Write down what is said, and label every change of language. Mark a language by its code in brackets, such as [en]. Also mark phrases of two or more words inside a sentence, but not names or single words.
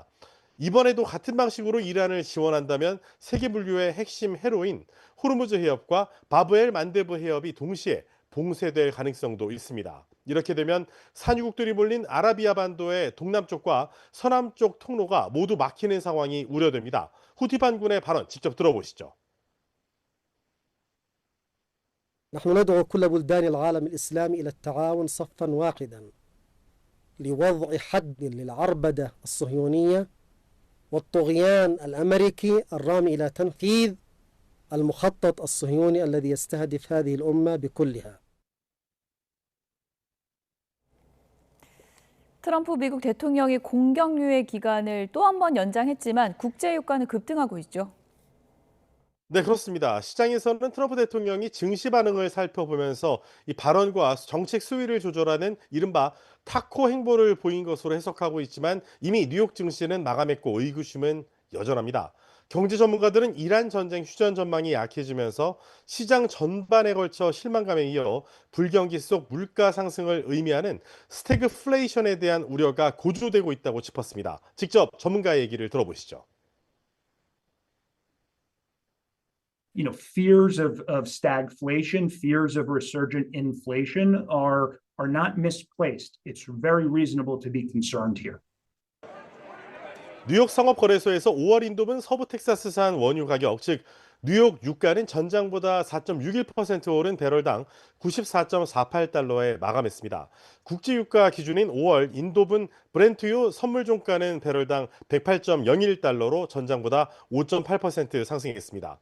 [ko] 이번에도 같은 방식으로 이란을 지원한다면 세계 분류의 핵심 해로인 호르무즈 해협과 바브 엘 만데브 해협이 동시에 봉쇄될 가능성도 있습니다. 이렇게 되면 산유국들이 몰린 아라비아 반도의 동남쪽과 서남쪽 통로가 모두 막히는 상황이 우려됩니다. 후티 반군의 발언 직접 들어보시죠. [ar] نحن ندعو كل بلدان العالم الإسلامي إلى التعاون صفا واحدا لوضع حد للعربدة الصهيونية والطغيان الأمريكي الرامي إلى تنفيذ المخطط الصهيوني الذي يستهدف هذه الأمة بكلها. [ko] 트럼프 미국 대통령이 공격 유예 기간을 또 한 번 연장했지만 국제 유가는 급등하고 있죠. 네, 그렇습니다. 시장에서는 트럼프 대통령이 증시 반응을 살펴보면서 이 발언과 정책 수위를 조절하는 이른바 타코 행보를 보인 것으로 해석하고 있지만 이미 뉴욕 증시는 마감했고 의구심은 여전합니다. 경제 전문가들은 이란 전쟁 휴전 전망이 약해지면서 시장 전반에 걸쳐 실망감에 이어 불경기 속 물가 상승을 의미하는 스태그플레이션에 대한 우려가 고조되고 있다고 짚었습니다. 직접 전문가의 얘기를 들어보시죠. [en] Fears of stagflation, fears of resurgent inflation are not misplaced. It's very reasonable to be concerned here. [ko] 뉴욕 상업거래소에서 5월 인도분 서부 텍사스산 원유 가격, 즉 뉴욕 유가는 전장보다 4.61% 오른 배럴당 94.48달러에 마감했습니다. 국제유가 기준인 5월 인도분 브렌트유 선물종가는 배럴당 108.01달러로 전장보다 5.8% 상승했습니다.